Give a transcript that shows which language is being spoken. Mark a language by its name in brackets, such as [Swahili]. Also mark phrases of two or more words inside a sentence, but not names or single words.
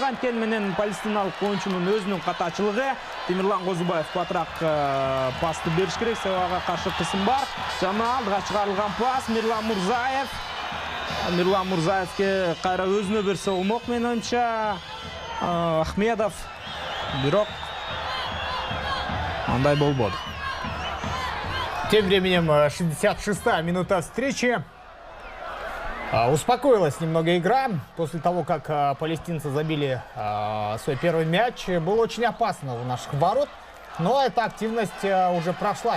[Kyrgyz] Анткени менен палестиналык оюнчунун өзүнүн катачылыгы. Темирлан Козубаев батыраак пасты бериш керек, себеби ага каршы кысым бар. Жана алдыга чыгарылган пас Мирлан Мурзаев. Мирлан Мурзаевке кайра өзүнө берсе болмок менин оюмча. Ахмедов, бирок андай болбоду. [Russian] Тем временем 66-я минута встречи. Успокоилась немного игра после того, как палестинцы забили свой первый мяч. Было очень опасно у наших ворот, но эта активность уже прошла.